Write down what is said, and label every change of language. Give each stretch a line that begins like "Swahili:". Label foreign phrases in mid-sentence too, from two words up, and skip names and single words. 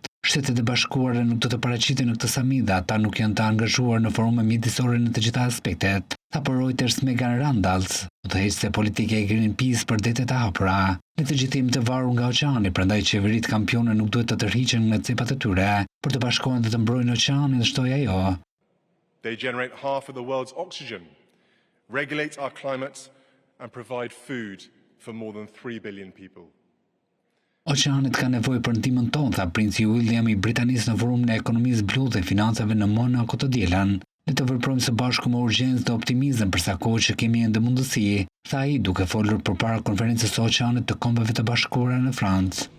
Albanian: Shtetet e Bashkuara nuk do të paraqiten në këtë samit dhe ata nuk janë të angazhuar në forume mjedisore në të gjitha aspektet, tha për Reuters Megan Randalls, udhëheqëse politike e Greenpeace për detet e hapura. Ne të gjithë jemi të varur nga oqeani, prandaj qeveritë kampione nuk duhet të tërhiqen nga cepat e tyre për të bashkohen dhe të mbrojnë oqeanin, shtoi ajo.
English: They generate half of the world's oxygen, regulate our climate and provide food for more than 3 billion people.
Albanian: Oqeanit ka nevojë për ndihmën tonë, tha princi William i Britanisë në forumin e ekonomisë blu dhe financave në Monaco të dielën. Ne të veprojmë së bashku me urgjencë dhe optimizëm për sa kohë që kemi ende mundësi, tha ai duke folur përpara konferencës së Oqeanit të Kombeve të Bashkuara në Francë.